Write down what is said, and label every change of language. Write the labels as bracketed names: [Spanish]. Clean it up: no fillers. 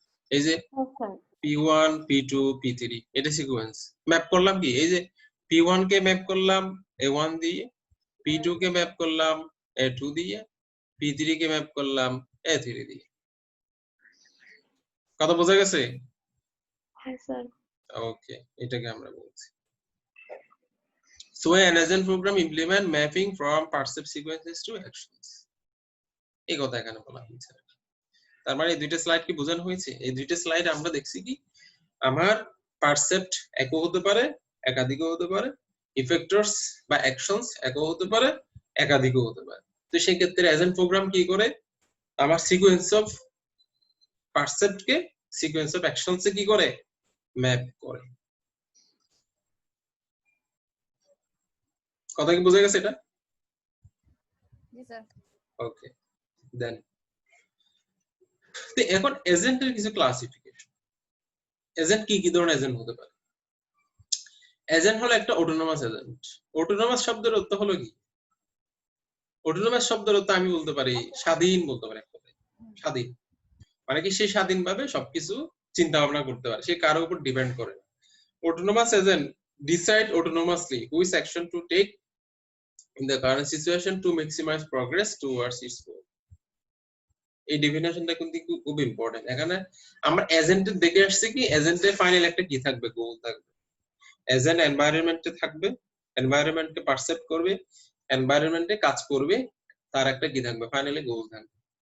[Bangla] এই যে P1 P2 P3 এটা সিকোয়েন্স। ম্যাপ করলাম কি এই যে P1 কে ম্যাপ করলাম A1 দিয়ে, P2 কে ম্যাপ করলাম A2 দিয়ে, P3 কে ম্যাপ করলাম A3 দিয়ে। কথা বোঝা গেছে? হ্যাঁ স্যার। [English] okay, [Bangla] এটাকে আমরা বলছি [English] so an agent program implement mapping from percept sequences to actions। [Bangla] এই কথা এখানে বলা হয়েছে। তার মানে এই দুইটা স্লাইড কি বোঝানো হয়েছে? এই দুইটা স্লাইড আমরা দেখছি কি আমার পারসেপ্ট একও হতে পারে, একাধিকও হতে পারে, ইফেক্টরস বা অ্যাকশনস একও হতে পারে, একাধিকও হতে পারে। তো সেই ক্ষেত্রে এজেন্ট প্রোগ্রাম কি করে? আমার sequence of percept K sequence of actions এ কি করে? ম্যাপ করে। কথা কি বোঝা গেছে এটা? জি স্যার। ওকে, দেন তো এখন এজেন্টের কিছু ক্লাসিফিকেশন। এজেন্ট কি কি ধরনের এজেন্ট হতে পারে? এজেন্ট হলো একটা অটোনোমাস এজেন্ট। অটোনোমাস শব্দের অর্থ হলো কি? অটোনোমাস শব্দের অর্থ আমি বলতে পারি স্বাধীন, বলতে পারি এক কথায় স্বাধীন। মানে কি সে স্বাধীনভাবে সবকিছু চিন্তা ভাবনা করতে পারে, সে কারোর উপর ডিপেন্ড করে না। [English] Autonomous agent decide autonomously which action to take in the current situation to maximize progress towards its goal. [Bangla] এই ডেফিনেশনটা কিন্তু খুব ইম্পর্টেন্ট। এখানে আমরা এজেন্টের দেখে আসছি কি এজেন্টের ফাইনাল একটা কি থাকবে, গোল থাকবে। এজেন্ট এনভায়রনমেন্টে থাকবে, এনভায়রনমেন্টকে পারসেপ্ট করবে, এনভায়রনমেন্টে কাজ করবে, তার একটা কি থাকবে, ফাইনালি গোল থাকবে।